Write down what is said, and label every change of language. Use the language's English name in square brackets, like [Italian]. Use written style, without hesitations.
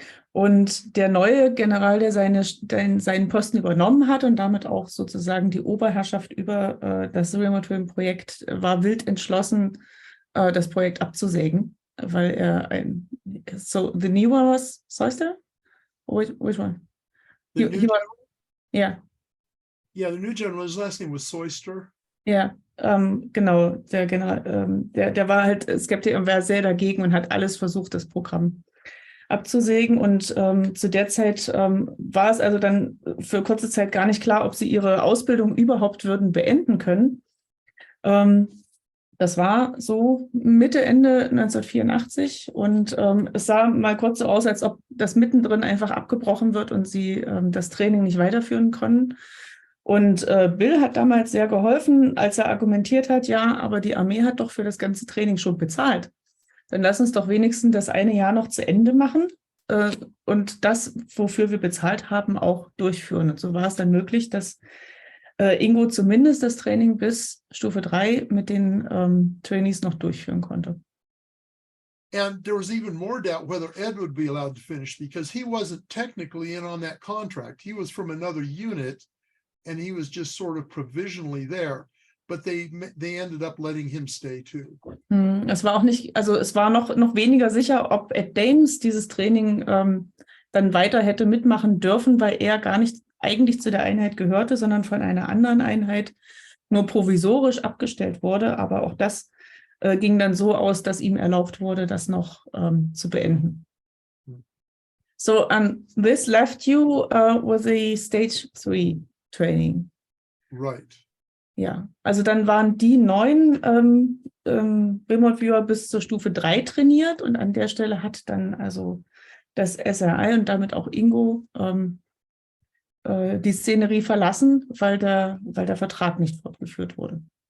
[German] Und der neue General, der seinen Posten übernommen hat und damit auch sozusagen die Oberherrschaft über das Remote Viewing Projekt, war wild entschlossen, das Projekt abzusägen, weil er so [English] the new one was Soyster? Which one? Yeah, the new general, his last name was Soyster. [German] Ja, genau, der General, der war halt Skeptiker und war sehr dagegen und hat alles versucht, das Programm abzusägen. Und zu der Zeit war es also dann für kurze Zeit gar nicht klar, ob sie ihre Ausbildung überhaupt würden beenden können. Das war so Mitte, Ende 1984 und es sah mal kurz so aus, als ob das mittendrin einfach abgebrochen wird und sie das Training nicht weiterführen können. Und Bill hat damals sehr geholfen, als er argumentiert hat, ja, aber die Armee hat doch für das ganze Training schon bezahlt. Dann lass uns doch wenigstens das eine Jahr noch zu Ende machen und das, wofür wir bezahlt haben, auch durchführen. Und so war es dann möglich, dass Ingo zumindest das Training bis Stufe 3 mit den Trainees noch durchführen konnte. [English] And there was even more doubt whether Ed would be allowed to finish because he wasn't technically in on that contract. He was from another unit and he was just sort of provisionally there. But they ended up letting him stay too. [German] Es war auch nicht, also es war noch weniger sicher, ob Ed Dames dieses Training dann weiter hätte mitmachen dürfen, weil er gar nicht eigentlich zu der Einheit gehörte, sondern von einer anderen Einheit nur provisorisch abgestellt wurde. Aber auch das ging dann so aus, dass ihm erlaubt wurde, das noch zu beenden. [English] So, this left you with the Stage 3 training. Right. [German] Ja, also dann waren die 9 Remote Viewer bis zur Stufe 3 trainiert und an der Stelle hat dann also das SRI und damit auch Ingo die Szenerie verlassen, weil der Vertrag nicht fortgeführt wurde.